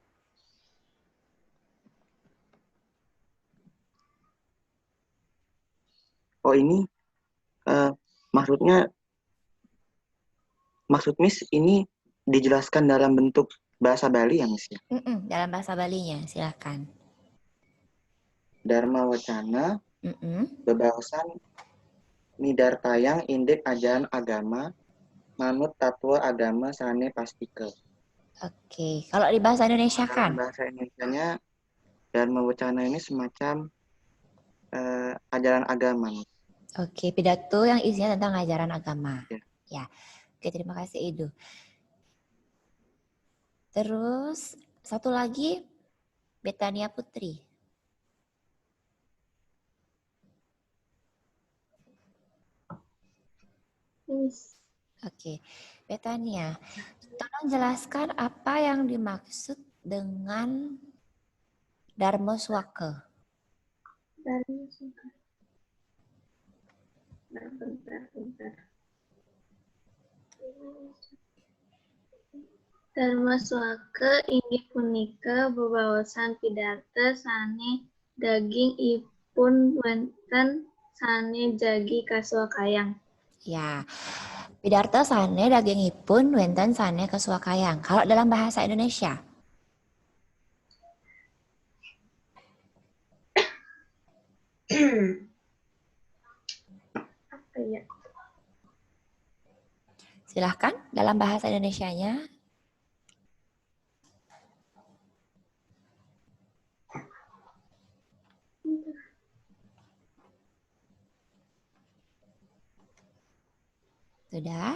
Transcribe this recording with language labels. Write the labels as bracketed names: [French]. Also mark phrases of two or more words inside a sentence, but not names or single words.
[Indonesian] Oh, ini maksud Miss ini dijelaskan dalam bentuk bahasa Bali ya, Miss ya? Dalam bahasa Balinya, silakan. [Balinese] Dharma Wacana, bebaosan midartayang indek ajaran agama, manut tatwa agama sane pastike. [Indonesian] Oke, kalau di bahasa Indonesia kan? Dalam bahasa Indonesianya, Dharma Wacana ini semacam ajaran agama. Oke, pidato yang isinya tentang ajaran agama. Ya. Oke, terima kasih Edo. Terus satu lagi Betania Putri. Oke, Betania, tolong jelaskan apa yang dimaksud dengan Dharma Swaka. Dharma Swaka. Bentar. [Balinese] Dharma Swaka inggih punika bebaosan pidarta sane daging ipun wonten sane jagi kaswakayang. Ya, pidarta sane dagingipun wonten sane kaswakayang. [Indonesian] Kalau dalam bahasa Indonesia? Apa ya? Silahkan dalam bahasa Indonesianya. Sudah?